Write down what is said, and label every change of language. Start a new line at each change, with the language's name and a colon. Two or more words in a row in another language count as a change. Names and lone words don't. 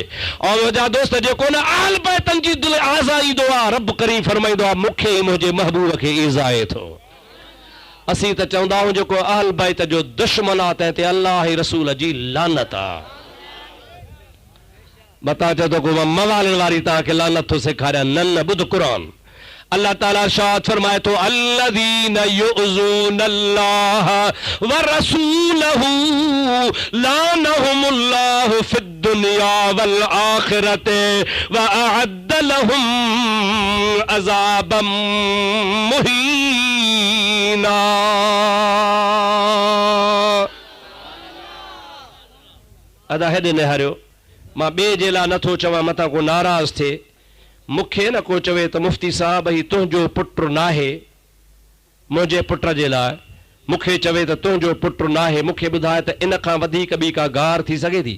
Sindhi: और मुंहिंजा दोस्त जेको न अहल बैतनि जी दिलि आज़ाईंदो आहे, रब करीम फरमाईंदो आहे मूंखे ई मुंहिंजे महबूब खे ईज़ाए थो। असीं त चवंदा आहियूं जेको अहल बैत जो दुश्मन आहे तंहिं ते अल्लाह ऐं रसूल जी लानत आहे। मता चओ त को मवालनि वारी तव्हांखे लानत थो सेखारियां। न ॿुध क़ुरान। अल्लाह ताला इरशाद फरमाए थो
Arabic: الذين يؤذون الله ورسوله لعنهم الله في الدنيا والآخرة وأعد لهم عذابا مهينا.
Sindhi: अदा हेॾे निहारियो, मां ॿिए जे लाइ नथो चवां मथां को नाराज़ थिए। मूंखे न को चवे त मुफ़्ती साहब ही तुंहिंजो पुटु नाहे, मुंहिंजे पुट जे लाइ मूंखे चवे त तुंहिंजो पुटु नाहे, मूंखे ॿुधाए त इन खां वधीक ॿी का गार थी सघे थी?